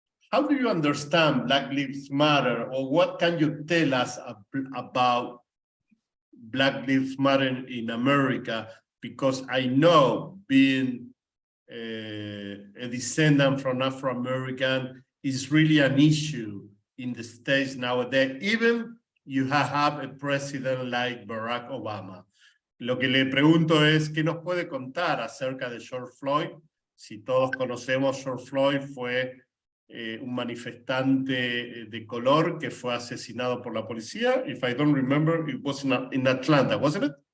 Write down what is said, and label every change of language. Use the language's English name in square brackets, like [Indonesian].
[English] How do you understand Black Lives Matter, or what can you tell us about Black Lives Matter in America? Because I know being a descendant from Afro-American is really an issue in the States nowadays. Even you have a president like Barack Obama. [Spanish] Lo que le pregunto es, ¿qué nos puede contar acerca de George Floyd? Si todos conocemos, George Floyd fue un manifestante de color que fue asesinado por la policía. [English] If I don't remember, it was in Atlanta, wasn't it?